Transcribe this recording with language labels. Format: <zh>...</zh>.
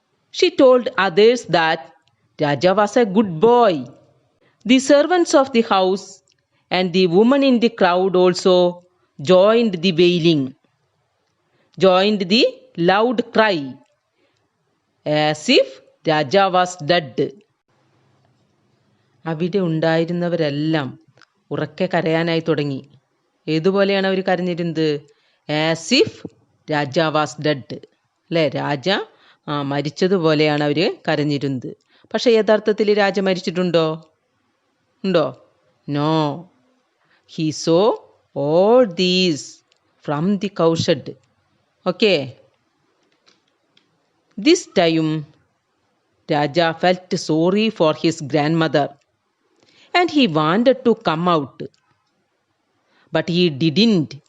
<en>She told others that Raja was a good boy. The servants of the house and the woman in the crowd also joined the wailing, joined the loud cry, as if Raja was dead.</en> <ml>അവിടെ ഉണ്ടായിരുന്നവരെല്ലാം ഉറക്കെ കരയാനായി തുടങ്ങി. ഏതുപോലെയാണ് അവർ കരഞ്ഞിരുന്നത്?</ml> <en>As if Raja was dead.</en> <ml>അല്ലേ, രാജ മരിച്ചതുപോലെയാണ് അവർ കരഞ്ഞിരുന്നത്. പക്ഷെ യഥാർത്ഥത്തിൽ രാജ മരിച്ചിട്ടുണ്ടോ? ഉണ്ടോ? No.</ml> <en>He saw all these from the cowshed. Okay. This time, Raja felt sorry for his grandmother and he wanted to come out. But he didn't.</en>